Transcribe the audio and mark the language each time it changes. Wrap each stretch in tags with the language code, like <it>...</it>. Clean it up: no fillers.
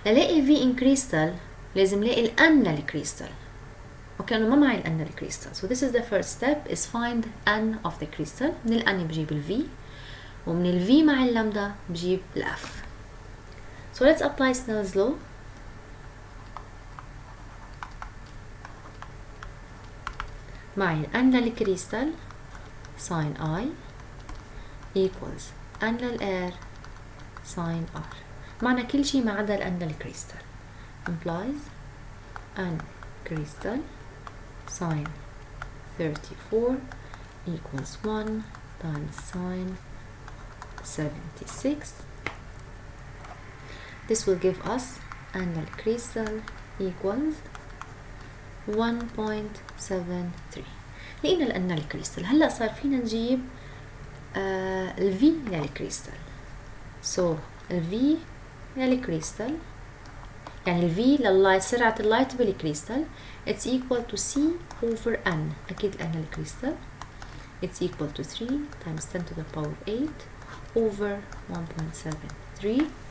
<ar>للاقي V in crystal لازم لاقي ال N للكريستال. اوكي انا ما معي ال N للكريستال.</ar> <en>So this is the first step is find N of the crystal.</en> <ar>من ال N بجيب ال V ومن ال V مع اللامدا بجيب ال F.</ar> <en>So let's apply Snell's law.</en> <ar>معي ال N للكريستال sin I equals N للair sin R. معنى كل شيء ما عدا ال N للكريستال</ar> <en>implies N crystal sin 34 equals 1 times sin 76. This will give us N crystal equals 1.73.</en> <ar>لقينا ال N الكريستال. هلا صار فينا نجيب ال V للكريستال.</ar> <en>So ال V للكريستال</en> <ar>يعني ال V لللايت سرعة اللايت بالكريستال</ar> <en>it's equal to C over N.</en> <ar>أكيد</ar> <en>N الكريستال it's equal to 3 times 10 to the power 8 over 1.73.</en>